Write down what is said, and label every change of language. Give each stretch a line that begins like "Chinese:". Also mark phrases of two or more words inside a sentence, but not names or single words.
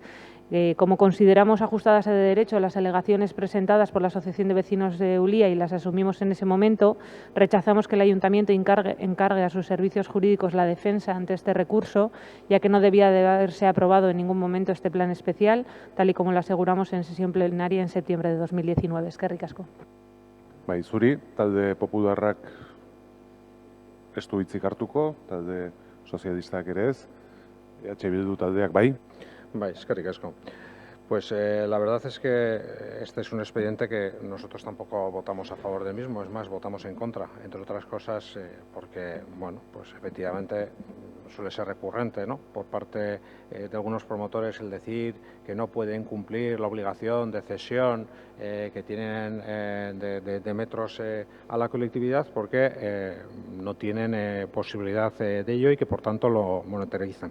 Spanish: Como consideramos ajustadas de derecho las alegaciones presentadas por la Asociación de Vecinos de Ulia y las asumimos en ese momento, rechazamos que el Ayuntamiento encargue a sus servicios jurídicos la defensa ante este recurso, ya que no debía de haberse aprobado en ningún momento este plan especial, tal y como lo aseguramos en sesión plenaria en septiembre de 2019.
Basque: Eskerrik asko. Bai, zuri, talde popularrak ez du hitzik hartuko, talde sozialistak ere ez, EH Bildu taldeak bai. Bai, eskerrik asko.
Spanish: Pues la verdad es que este es un expediente que nosotros tampoco votamos a favor del mismo, es más, votamos en contra, entre otras cosas porque, pues efectivamente suele ser recurrente, por parte de algunos promotores el decir que no pueden cumplir la obligación de cesión que tienen de metros a la colectividad porque no tienen posibilidad de ello y que por tanto lo monetarizan.